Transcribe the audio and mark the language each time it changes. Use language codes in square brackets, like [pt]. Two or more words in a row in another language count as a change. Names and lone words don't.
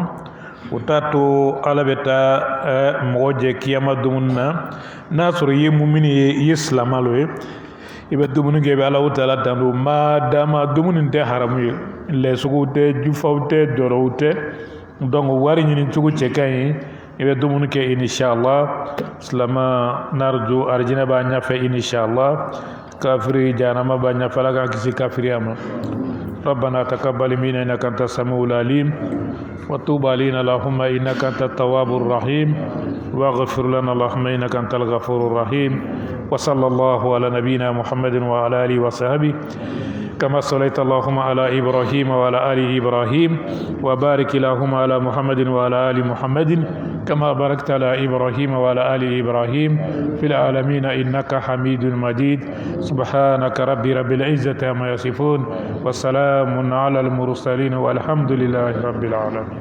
[bm] o t'a to ala bɛ taa mɔgɔ jɛ kiyama dumuni na n'a sɔrɔ i ye mumini ye i ye silama lo ye i bɛ dumuni kɛ i bɛ Alahu Taala tando madama dumuni tɛ haramu ye lɛsuguw tɛ jufaw tɛ jɔrɔw tɛ donc wari ɲini cogo cɛ ka ɲi i bɛ dumuni kɛ inshallah silama narju arjina b'a ɲɛfɛ inshallah kafiri jahanama b'a ɲɛfɛ ala k'an kisi kafiriya ma [ar] ربنا تقبل منا إنك أنت السميع العليم وتوب علينا اللهم إنك أنت التواب الرحيم واغفر لنا اللهم إنك أنت الغفور الرحيم وصلى الله على نبينا محمد وعلى آله وصحبه كما صليت اللهم على إبراهيم وعلى آل إبراهيم وبارك اللهم على محمد وعلى آل محمد كما باركت على إبراهيم وعلى آل إبراهيم في العالمين إنك حميد مجيد سبحانك ربي رب العزة عما يصفون والسلام على المرسلين والحمد لله رب العالمين.